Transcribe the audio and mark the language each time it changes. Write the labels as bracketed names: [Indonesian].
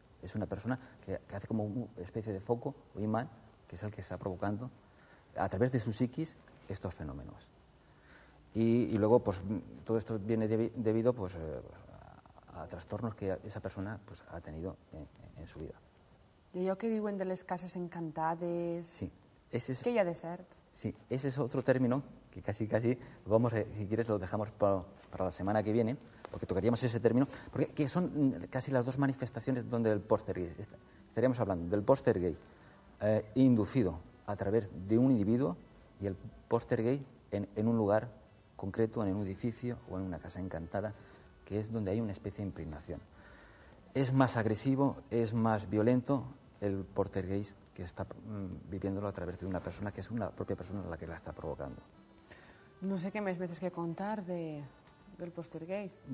[Spanish] Es una persona que hace como una especie de foco o imán, que es el que está provocando, a través de su psiquis, estos fenómenos. y luego pues todo esto viene debido pues a trastornos que esa persona pues ha tenido en su vida. [Catalan] I allò que diuen de les cases encantades, [Spanish] Sí, ese es, [Catalan] què hi ha de cert? [Spanish] sí, ese es otro término que casi, vamos, si quieres lo dejamos para la semana que viene, porque tocaríamos ese término, porque que son casi las dos manifestaciones donde el poltergeist, estaríamos hablando del poltergeist inducido a través de un individuo y el poltergeist en un lugar concreto, en un edificio o en una casa encantada, que es donde hay una especie de impregnación. Es más agresivo, es más violento el poltergeist que está viviéndolo a través de una persona que es una propia persona la que la está provocando. [Catalan] No sé què més me tens que contar del poltergeist.